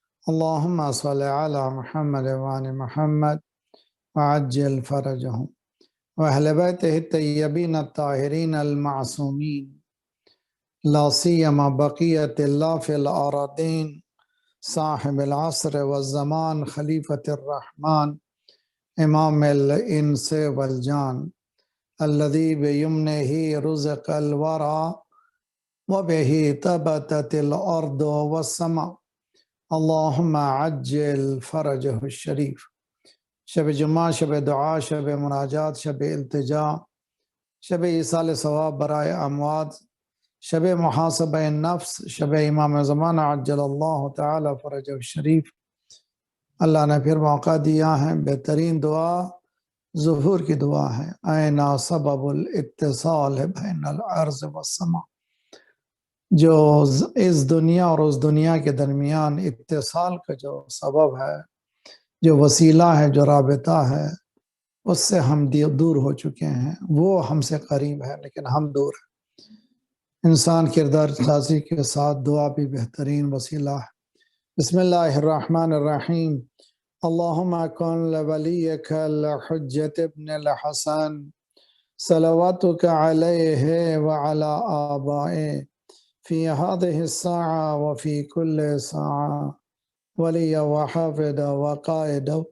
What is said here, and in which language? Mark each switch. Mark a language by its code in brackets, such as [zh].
[ar] اللهم صل على محمد وآل محمد وعجل فرجهم وأهل بيته الطيبين الطاهرين المعصومين، لا سيما بقية الله في الأراضين صاحب العصر والزمان خليفة الرحمن إمام الإنس والجان الذي بيمنه رزق الورى وبه تبتت الأرض والسماء. اللهم عجل فرجه الشریف. [ur] شب جمعہ، شب دعا، شب مناجات، شب التجا، شب ایصال ثواب برائے اموات، شب محاسبہ نفس، شب امام زمانہ عجل اللہ تعالی فرجہ الشریف. اللہ نے پھر موقع دیا ہے، بہترین دعا ظہور کی دعا ہے. [ar] اینا سبب الاتصال بین الارض والسماء، [ur] جو اس دنیا اور اس دنیا کے درمیان اتصال کا جو سبب ہے، جو وسیلہ ہے، جو رابطہ ہے، اس سے ہم دور ہو چکے ہیں. وہ ہم سے قریب ہے لیکن ہم دور ہیں. انسان کردار سازی کے ساتھ دعا بھی بہترین وسیلہ ہے. [ar] بسم اللہ الرحمن الرحیم. اللہم کن لولیک الحجت ابن الحسن صلواتک علیہ وعلی آبائے في هذه الساعة وفي كل ساعة ولي وحافظ وقائد